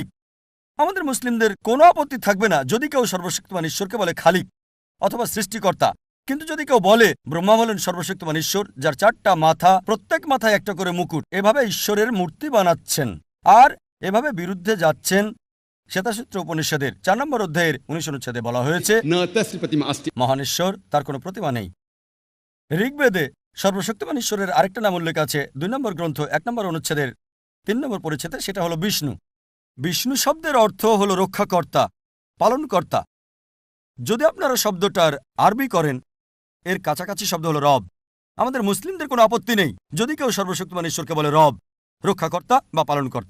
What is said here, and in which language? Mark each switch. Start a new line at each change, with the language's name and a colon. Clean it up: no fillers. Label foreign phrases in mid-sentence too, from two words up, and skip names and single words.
Bangla: আমাদের মুসলিমদের কোনো আপত্তি থাকবে না যদি কেউ সর্বশক্তিমান ঈশ্বরকে বলে খালিক অথবা সৃষ্টিকর্তা। কিন্তু যদি কেউ বলে ব্রহ্মা হলেন সর্বশক্তিমান ঈশ্বর যার 4টা মাথা, প্রত্যেক মাথায় একটা করে মুকুট, এভাবে ঈশ্বরের মূর্তি বানাচ্ছেন আর এভাবে বিরুদ্ধে যাচ্ছেন। শ্বেতাসূত্র উপনিষদের 4 নম্বর অধ্যায়ের 19 অনুচ্ছেদে বলা হয়েছে
Sanskrit: न तस्य प्रतिमा अस्ति।
Bangla: মহান ঈশ্বর, তার কোনো প্রতিমা নেই। ঋগ্বেদে সর্বশক্তিমান ঈশ্বরের আরেকটা নাম উল্লেখ আছে 2 নম্বর গ্রন্থ 1 নম্বর অনুচ্ছেদের 3 নম্বর পরিচ্ছেদে, সেটা হলো বিষ্ণু। বিষ্ণু শব্দের অর্থ হলো রক্ষাকর্তা, পালনকর্তা। যদি আপনারা শব্দটার আরবি করেন এর কাছাকাছি শব্দ হলো রব, আমাদের মুসলিমদের কোনো আপত্তি নেই যদি কেউ সর্বশক্তিমান ঈশ্বরকে বলে রব, রক্ষাকর্তা বা পালনকর্তা।